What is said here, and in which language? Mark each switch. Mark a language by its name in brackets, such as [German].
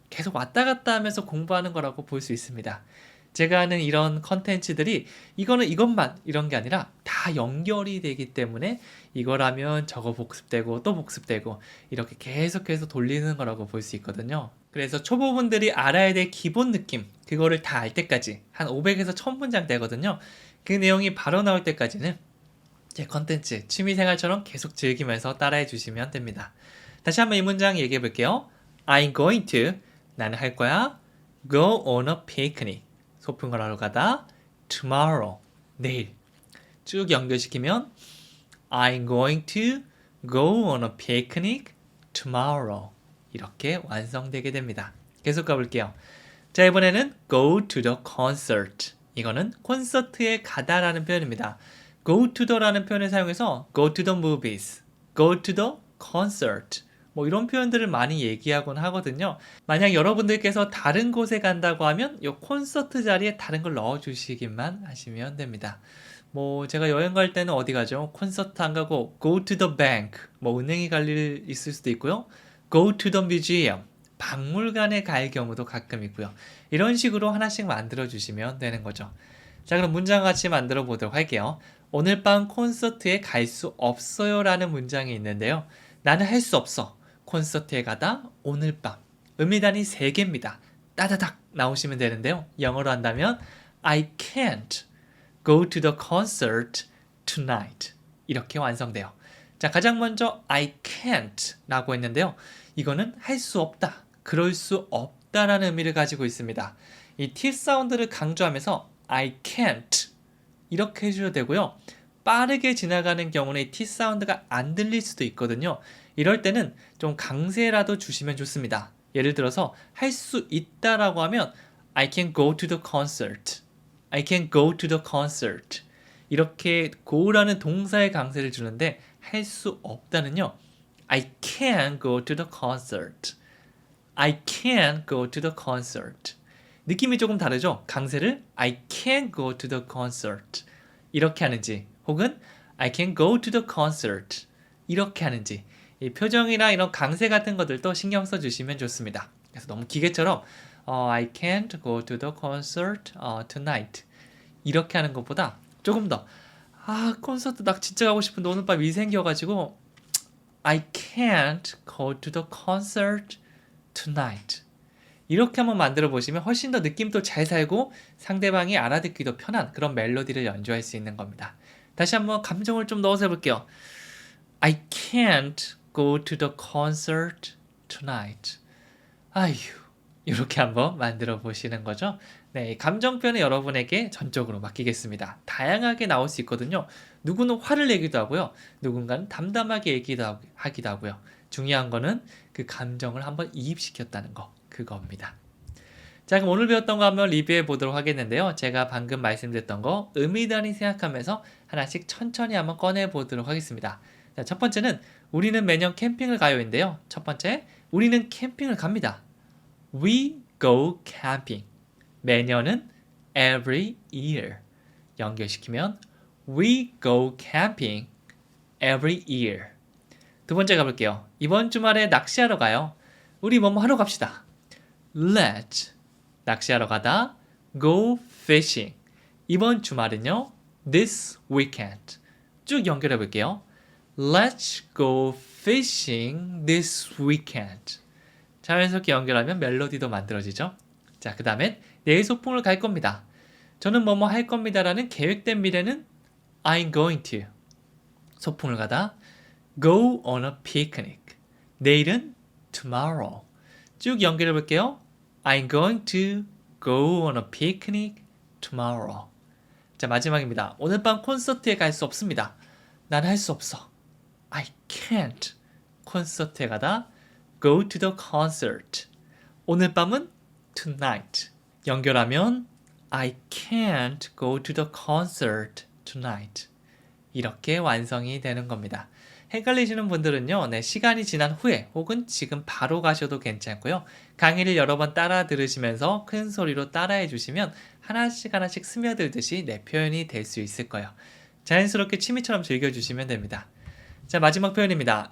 [Korean] 계속 왔다 갔다 하면서 공부하는 거라고 볼 수 있습니다. 제가 하는 이런 컨텐츠들이 이거는 이것만 이런 게 아니라 다 연결이 되기 때문에 이거라면 저거 복습되고 또 복습되고 이렇게 계속해서 돌리는 거라고 볼 수 있거든요. 그래서 초보분들이 알아야 될 기본 느낌 그거를 다 알 때까지 한 500에서 1000문장 되거든요. 그 내용이 바로 나올 때까지는 제 컨텐츠 취미생활처럼 계속 즐기면서 따라해 주시면 됩니다. 다시 한번 이 문장 얘기해 볼게요. [English] I'm going to [Korean] 나는 할 거야 [English] go on a picnic [Korean] 소풍을 하러 가다 [English] tomorrow [Korean] 내일 쭉 연결시키면 [English] I'm going to go on a picnic tomorrow [Korean] 이렇게 완성되게 됩니다. 계속 가볼게요. 자, 이번에는 [English] go to the concert [Korean] 이거는 콘서트에 가다라는 표현입니다. go to the라는 표현을 사용해서 [English] go to the movies, go to the concert [Korean] 뭐 이런 표현들을 많이 얘기하곤 하거든요. 만약 여러분들께서 다른 곳에 간다고 하면 이 콘서트 자리에 다른 걸 넣어주시기만 하시면 됩니다. 뭐 제가 여행 갈 때는 어디 가죠? 콘서트 안 가고 [English] go to the bank [Korean] 뭐 은행에 갈 일 있을 수도 있고요. [English] go to the museum [Korean] 박물관에 갈 경우도 가끔 있고요. 이런 식으로 하나씩 만들어 주시면 되는 거죠. 자, 그럼 문장 같이 만들어 보도록 할게요. 오늘 밤 콘서트에 갈 수 없어요 라는 문장이 있는데요. 나는 할 수 없어. 콘서트에 가다 오늘 밤 의미단이 3개입니다. 따다닥 나오시면 되는데요. 영어로 한다면 [English] I can't go to the concert tonight. [Korean] 이렇게 완성돼요. 자, 가장 먼저 [English] I can't [Korean] 라고 했는데요. 이거는 할 수 없다, 그럴 수 없다라는 의미를 가지고 있습니다. 이 T 사운드를 강조하면서 [English] I can't [Korean] 이렇게 해주셔도 되고요. 빠르게 지나가는 경우는 T 사운드가 안 들릴 수도 있거든요. 이럴 때는 좀 강세라도 주시면 좋습니다. 예를 들어서 할 수 있다라고 하면 [English] I can go to the concert. I can go to the concert. [Korean] 이렇게 go라는 동사의 강세를 주는데 할 수 없다는요. [English] I can go to the concert. I can go to the concert. [Korean] 느낌이 조금 다르죠? 강세를 [English] I can go to the concert. [Korean] 이렇게 하는지 혹은 [English] I can go to the concert. [Korean] 이렇게 하는지 이 표정이나 이런 강세 같은 것들도 신경 써주시면 좋습니다. 그래서 너무 기계처럼 [English] I can't go to the concert tonight. [Korean] 이렇게 하는 것보다 조금 더 콘서트 나 진짜 가고 싶은데 오늘 밤 일 생겨가지고 [English] I can't go to the concert tonight. [Korean] 이렇게 한번 만들어 보시면 훨씬 더 느낌도 잘 살고 상대방이 알아듣기도 편한 그런 멜로디를 연주할 수 있는 겁니다. 다시 한번 감정을 좀 넣어서 해볼게요. [English] I can't go to the concert tonight. [Korean] 아휴, 이렇게 한번 만들어 보시는 거죠. 네, 감정 표현은 여러분에게 전적으로 맡기겠습니다. 다양하게 나올 수 있거든요. 누구는 화를 내기도 하고요. 누군가는 담담하게 하기도 하고요. 중요한 거는 그 감정을 한번 이입시켰다는 거, 그겁니다. 자, 그럼 오늘 배웠던 거 한번 리뷰해 보도록 하겠는데요. 제가 방금 말씀드렸던 거 의미단위 생각하면서 하나씩 천천히 한번 꺼내 보도록 하겠습니다. 자, 첫 번째는 우리는 매년 캠핑을 가요인데요. 첫 번째, 우리는 캠핑을 갑니다. [English] We go camping. [Korean] 매년은 [English] every year. [Korean] 연결시키면 [English] We go camping every year. [Korean] 두 번째 가볼게요. 이번 주말에 낚시하러 가요. 우리 뭐뭐 하러 갑시다. [English] Let's [Korean] 낚시하러 가다 [English] go fishing. [Korean] 이번 주말은요. [English] This weekend. [Korean] 쭉 연결해 볼게요. [English] Let's go fishing this weekend. [Korean] 자연스럽게 연결하면 멜로디도 만들어지죠. 자, 그 다음엔 내일 소풍을 갈 겁니다. 저는 뭐뭐 할 겁니다라는 계획된 미래는 [English] I'm going to. [Korean] 소풍을 가다 [English] go on a picnic. [Korean] 내일은 [English] tomorrow. [Korean] 쭉 연결해 볼게요. [English] I'm going to go on a picnic tomorrow. [Korean] 자, 마지막입니다. 오늘 밤 콘서트에 갈 수 없습니다. 난 할 수 없어. [English] I can't. [Korean] 콘서트에 가다 [English] go to the concert. [Korean] 오늘 밤은 [English] tonight. [Korean] 연결하면 [English] I can't go to the concert tonight. [Korean] 이렇게 완성이 되는 겁니다. 헷갈리시는 분들은요, 네, 시간이 지난 후에 혹은 지금 바로 가셔도 괜찮고요. 강의를 여러 번 따라 들으시면서 큰 소리로 따라해 주시면 하나씩 하나씩 스며들듯이 내 표현이 될 수 있을 거예요. 자연스럽게 취미처럼 즐겨주시면 됩니다. 자, 마지막 표현입니다.